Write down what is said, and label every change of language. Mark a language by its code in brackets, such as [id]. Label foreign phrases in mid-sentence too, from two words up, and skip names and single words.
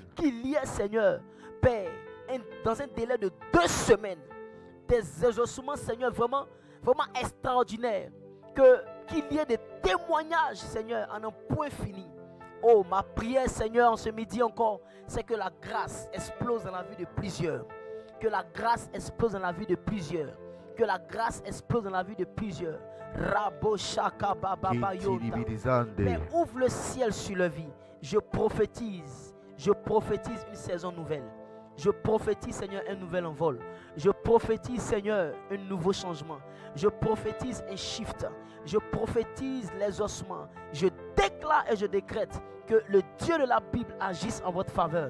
[fr] Qu'il y ait, Seigneur, Père, dans un délai de 2 semaines, des exaucements, Seigneur, vraiment extraordinaires. Qu'il y ait des témoignages, Seigneur, en un point fini. Oh, ma prière, Seigneur, en ce midi encore, c'est que la grâce explose dans la vie de plusieurs. Que la grâce explose dans la vie de plusieurs. Que la grâce explose dans la vie de plusieurs. Rabo shaka baba yota. Mais ouvre le ciel sur leur vie. Je prophétise une saison nouvelle. Je prophétise, Seigneur, un nouvel envol. Je prophétise, Seigneur, un nouveau changement. Je prophétise un shift. Je prophétise les ossements. Je déclare et je décrète que le Dieu de la Bible agisse en votre faveur.